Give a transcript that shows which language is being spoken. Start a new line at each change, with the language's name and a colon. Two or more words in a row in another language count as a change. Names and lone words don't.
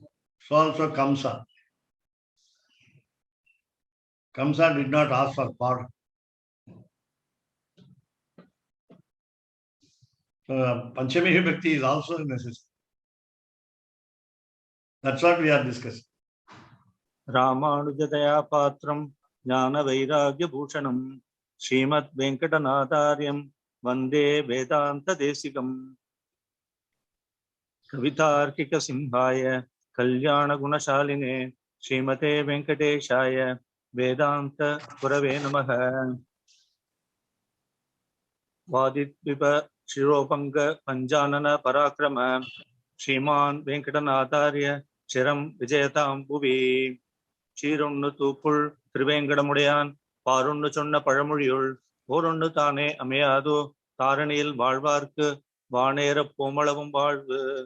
English: So also Kamsa. Kamsa did not ask for pardon. So Panchami Vibhakti is also necessary. That's what we are discussing.
Sanskrit: रामानुजदया पात्रं ज्ञान वैराग्य भूषणम् श्रीमद् वेङ्कटनाथार्यम् वन्दे वेदान्त देशिकम् कवितार्किक सिंहाय कल्याण गुणशालिने श्रीमते वेङ्कटेशाय वेदान्त गुरवे नमः. वादिद्विप शिरोभङ्ग पञ्चानन पराक्रम श्रीमान् वेङ्कटनाथार्य चिरं विजयतां भुवि.
Tamil: சீரொன்னு தூப்புள் திருவேங்கடமுடையான் பாரொன்னு சொன்ன பழமொழியுள் ஓரொன்னு தானே அமையாதோ தாரணியில் வாழ்வார்க்கு வானேரப் போமளவும் வாழ்வு.